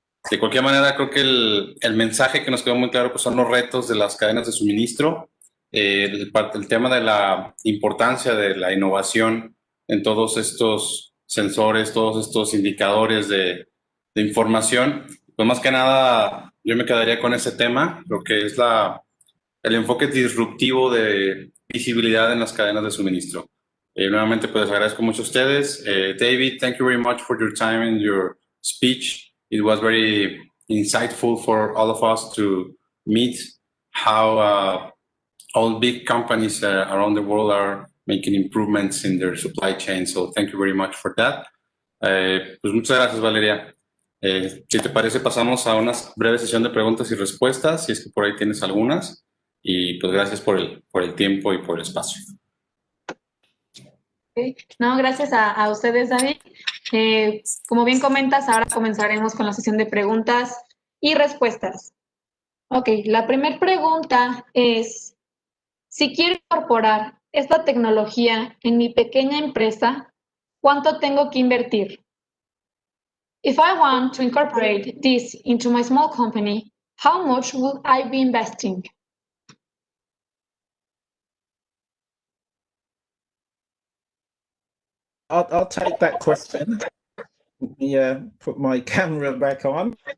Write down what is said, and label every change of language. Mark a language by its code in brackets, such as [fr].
[es] De cualquier manera, creo que el mensaje que nos quedó muy claro pues son los retos de las cadenas de suministro, el tema de la importancia de la innovación en todos estos sensores, todos estos indicadores de información. Pues más que nada, yo me quedaría con ese tema, lo que es el enfoque disruptivo de visibilidad en las cadenas de suministro. Nuevamente, pues agradezco mucho a ustedes. [en] David, thank you very much for your time and your speech. It was very insightful for all of us to meet how all big companies around the world are making improvements in their supply chain. So thank you very much for that. [es] Pues muchas gracias, Valeria. Si te parece, pasamos a una breve sesión de preguntas y respuestas, si es que por ahí tienes algunas. Y pues gracias por el tiempo y por el espacio. Okay. No, gracias a ustedes, David. Como bien comentas, ahora comenzaremos con la sesión de preguntas y respuestas. Ok, la primera pregunta es, si quiero incorporar esta tecnología en mi pequeña empresa, ¿cuánto tengo que invertir? [en] If I want to incorporate this into my small company, how much would I be investing? I'll take that question. Let me put my camera back on.